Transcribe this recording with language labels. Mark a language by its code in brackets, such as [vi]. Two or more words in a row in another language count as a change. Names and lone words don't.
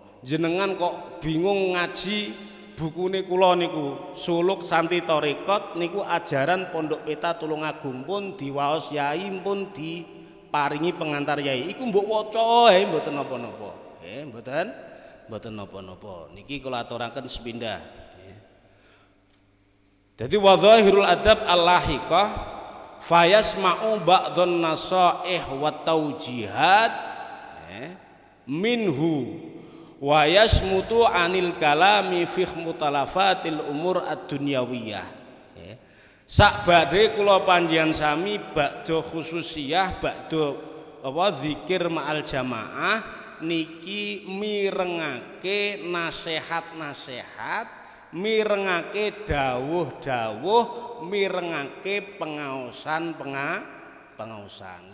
[jv] Jenengan kok bingung ngaji bukune kula niku Suluk Santi Thariqat niku ajaran Pondok Peta Tulungagung pun diwaos Yai pun diparingi pengantar Yai. Iku mbok waca mboten napa-napa. Mboten napa-napa. Niki kula aturaken sepindah. [ar] Jadi وظاهر الأدب اللاحقة فيسمع بعض النصائح والتوجيهات منه ويسكت عن الكلام في مختلفات الأمور الدنيوية. [jv] Sak badhe kula panjenengan sami [ar] بعد خصوصية بعد ذكر مع الجماعة [jv] niki mirengake nasihat-nasihat mirengake dawuh-dawuh, mirengake pengaosan pengaosan.